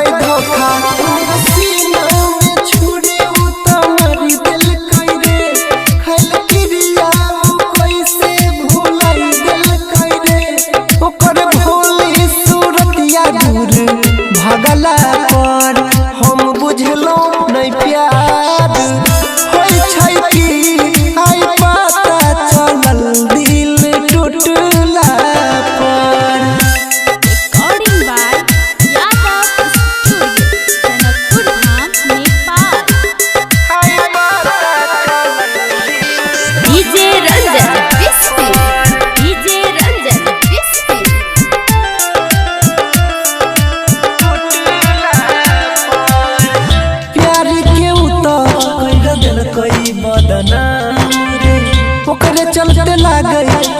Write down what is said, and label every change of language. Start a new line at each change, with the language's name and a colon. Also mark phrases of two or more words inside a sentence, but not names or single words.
Maithili: धोखा सीना में छुरी उतमरी देलकै रे खैल क्रिया कैसे भुलाई देलकै रे ओकर भोली सूरतिया दूर भगला पर हम बुझलो नहीं प्यार होई छै कि आई पता चलल दिल टूटला पर।
English: Recording by Yadav Studio, Janakpur Dham, Nepal. DJ Ranjan Bisfi, DJ Ranjan Bisfi.
Maithili: प्यार के उतर कर देलकै बदनाम रे ओकरे चलते लागै